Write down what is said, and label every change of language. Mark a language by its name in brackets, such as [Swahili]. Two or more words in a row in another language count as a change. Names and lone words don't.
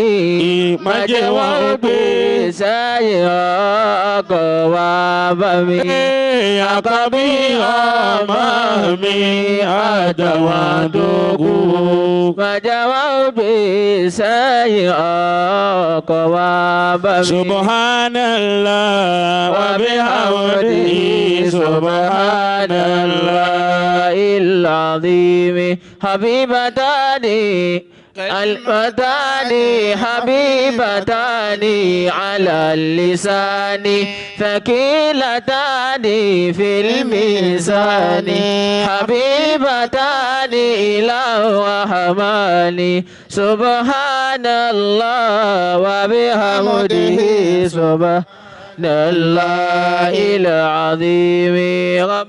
[Yoruba] Má jẹ́ wọ́n gbé sẹ́yìn ọkọ̀ wa bá mi. àkọ́bí ọmọ mi àtàwọn tó kù. Má jẹ́ wọ́n gbé sẹ́yìn ọkọ̀ wa bá mi. [Arabic] سبحان الله وبحمده subhanallah العظيم حبيبتان الفتان حبيبتان على اللسان ثقيلتان في الميزان حبيبتان إلى الرحمن سبحان الله وبحمده سبحان الله العظيم.